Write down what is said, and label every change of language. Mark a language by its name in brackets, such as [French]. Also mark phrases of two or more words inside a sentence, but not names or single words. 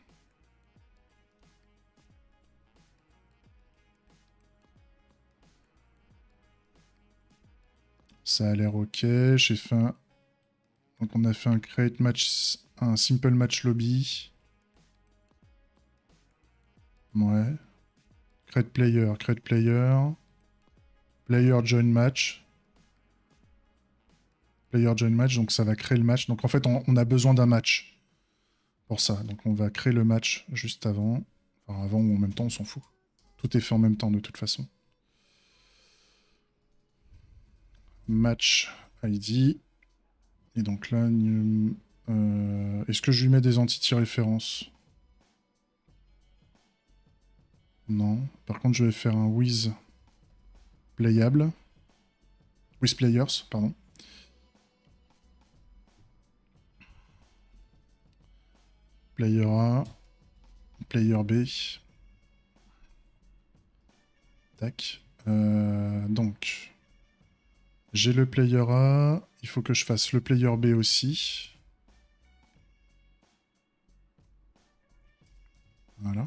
[French] Ça a l'air ok. J'ai fait un... Donc on a fait un [English] create match, [French] un [English] simple match lobby. [French] Ouais. [English] Create player. Player join match. Player join match, [French] donc ça va créer le match. Donc en fait, on a besoin d'un match pour ça. Donc on va créer le match juste avant. Enfin, avant ou en même temps, on s'en fout. Tout est fait en même temps de toute façon. [English] Match ID. [French] Et donc là, est-ce que je lui mets des entités références? Non. Par contre, je vais faire un [English] with playable. With players, pardon. Player A, player B. [French] Tac. Donc, j'ai le player A. Il faut que je fasse le player B aussi. Voilà.